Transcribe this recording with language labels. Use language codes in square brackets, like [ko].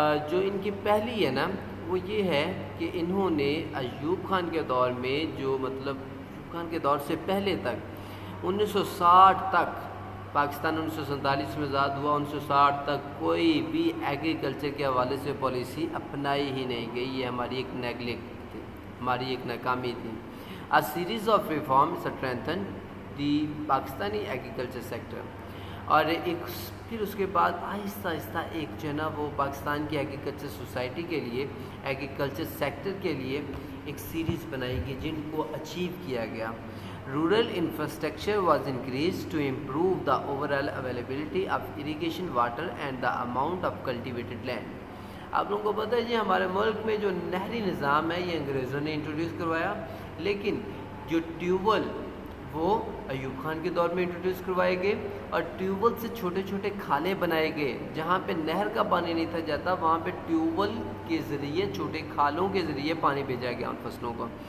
[ur] جو ان کی پہلی ہے نا وہ یہ ہے کہ انہوں نے ایوب خان کے دور میں جو مطلب ایوب خان کے دور سے پہلے تک 1960 تک پاکستان 1947 میں آزاد ہوا، 1960 تک کوئی بھی ایگریکلچر کے حوالے سے پالیسی اپنائی ہی نہیں گئی. یہ ہماری ایک نیگلیکٹ تھی، ہماری ایک ناکامی تھی. [en] A series of reforms strengthened the Pakistani agriculture sector. [ur] اور ایک پھر اس کے بعد آہستہ آہستہ ایک جو ہے نا وہ پاکستان کی ایگریکلچر سوسائٹی کے لیے ایگریکلچر سیکٹر کے لیے ایک سیریز بنائی گئی جن کو اچیو کیا گیا. [en] Rural infrastructure was increased to improve the overall availability of irrigation water and the amount of cultivated land. [ur] آپ لوگوں کو پتہ ہے جی ہمارے ملک میں جو نہری نظام ہے یہ انگریزوں نے انٹروڈیوس کروایا، لیکن جو ٹیوبویل وہ ایوب خان کے دور میں انٹروڈیوس کروائے گئے، اور ٹیوبویل سے چھوٹے چھوٹے کھالے بنائے گئے جہاں پہ نہر کا پانی نہیں تھا جاتا، وہاں پہ ٹیوبویل کے ذریعے چھوٹے کھالوں کے ذریعے پانی بھیجا گیا ان فصلوں کو.